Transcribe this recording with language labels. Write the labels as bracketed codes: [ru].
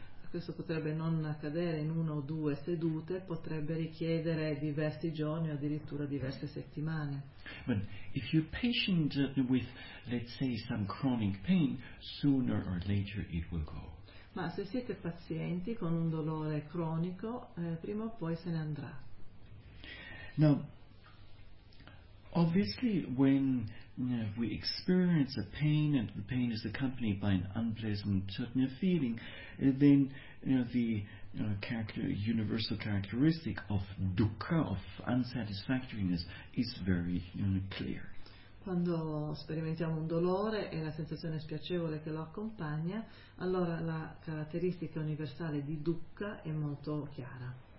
[it] Questo potrebbe non accadere in una o due sedute, potrebbe richiedere diversi giorni o addirittura diverse settimane. [en] But if you're patient with, let's say, some chronic pain, sooner or later it will go. [it] Ma se siete pazienti con un dolore cronico, prima o poi se ne andrà. [en] Now, obviously when we experience a pain and the pain is accompanied by an unpleasant feeling, then universal characteristic of dukkha, of unsatisfactoriness, is very clear. [it] Quando sperimentiamo un dolore e la sensazione spiacevole che lo accompagna, allora la caratteristica universale di dukkha è molto chiara.